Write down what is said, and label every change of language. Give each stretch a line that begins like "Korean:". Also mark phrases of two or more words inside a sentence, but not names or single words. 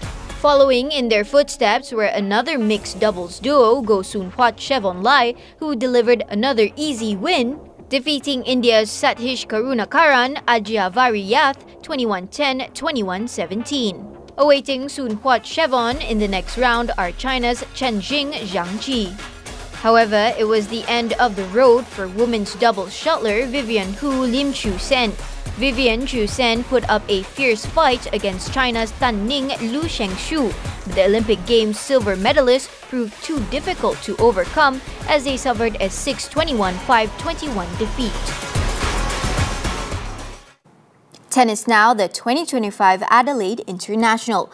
English: Following in their footsteps were another mixed doubles duo, Go Soon-hwat Chevon Lai, who delivered another easy win, defeating India's Sathish Karunakaran, Ajia Variyath 21-10, 21-17. Awaiting Soon-hwat Chevon in the next round are China's Chen Jing Zhang Ji. However, it was the end of the road for women's doubles shuttler Vivian Hu Lim Chu Sen. Vivian Chu Sen put up a fierce fight against China's Tan Ning Lu Shengshu, but the Olympic Games silver medalist proved too difficult to overcome as they suffered a 6-21, 5-21 defeat. Tennis now, the 2025 Adelaide International.